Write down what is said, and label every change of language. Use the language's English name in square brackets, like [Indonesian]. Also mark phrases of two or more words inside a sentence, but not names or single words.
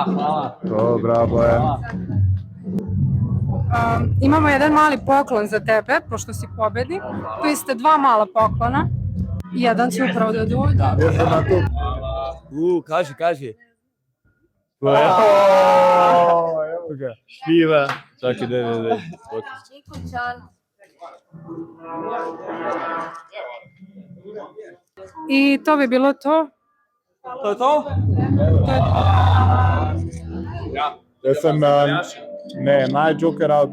[Serbian] Dobro, Bojan. Imamo jedan mali poklon za tebe, pošto si pobednik. Tu ste 2 mala poklona. Jedan će upravo da dođe. Ja sam na to. Kaži. Evo ga. Piva. [Slovenian] Čakaj, daj. [Serbian] I to bi bilo to. To je to? Ja sam, naj-Joker od